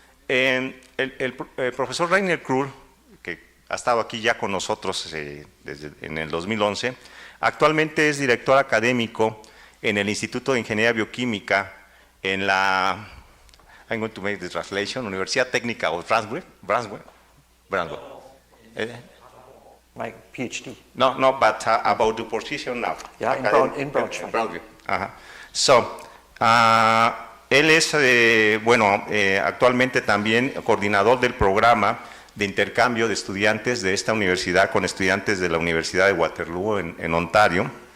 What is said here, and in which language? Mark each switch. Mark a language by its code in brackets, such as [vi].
[es] El profesor Rainer Krull, que ha estado aquí ya con nosotros desde en el 2011, actualmente es director académico en el Instituto de Ingeniería Bioquímica en la, [en] I'm going to make the translation, [es] Universidad Técnica of Braunschweig. [en] My PhD. No, but about the position now. Yeah, in Braunschweig. [es] So, él es, actualmente también coordinador del programa de intercambio de estudiantes de esta universidad con estudiantes de la Universidad de Waterloo en Ontario.